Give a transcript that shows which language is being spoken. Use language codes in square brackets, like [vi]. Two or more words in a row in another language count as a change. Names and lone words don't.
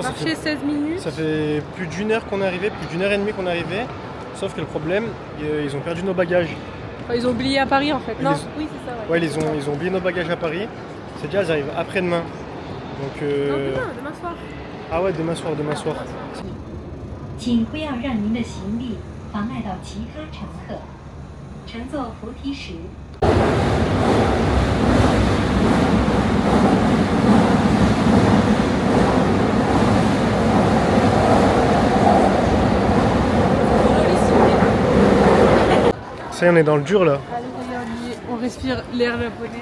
[fr] Marcher 16 minutes. Ça fait plus d'une heure qu'on est arrivé, plus d'une heure et demie qu'on est arrivé. Sauf que le problème, ils ont perdu nos bagages. Enfin, ils ont oublié à Paris en fait. Non, oui c'est ça. Ouais, ils ont oublié nos bagages à Paris. C'est déjà, ils arrivent après-demain. Donc, non, demain soir. Ah ouais, demain soir. [zh] 请不要让您的行李妨碍到其他乘客。乘坐扶梯时。 [fr] Ça y est, on est dans le dur là. Allez, on respire l'air japonais.